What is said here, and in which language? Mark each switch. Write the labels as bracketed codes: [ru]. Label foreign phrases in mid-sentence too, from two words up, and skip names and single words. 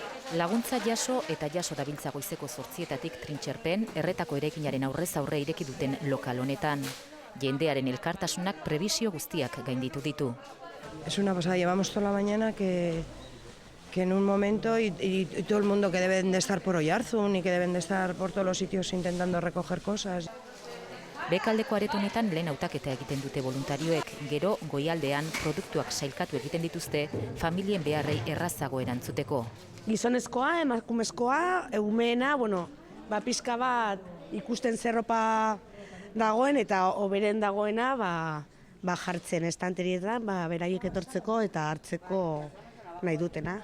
[eu] Laguntza jaso eta jaso dabiltza goizeko 8:00 Trintxerpen, erretako eraikinaren aurrez aurre ireki duten lokal honetan. Jendearen elkartasunak prebisio guztiak gainditu ditu. [es] Es una pasada, llevamos toda la mañana que en un momento y todo el mundo que deben de estar por Oiarzun y que deben de estar por todos los sitios intentando recoger cosas. [eu] Bekaldeko areto honetan lehen hautaketa egiten dute voluntarioek, gero goialdean produktuak sailkatu egiten dituzte familien beharrei errazago erantzuteko. Gizonezkoa, emakumezkoa, umeena, pixka bat ikusten zerropa dagoen eta oberen dagoena jartzen estanterietan, beraiek etortzeko eta hartzeko nahi dutena.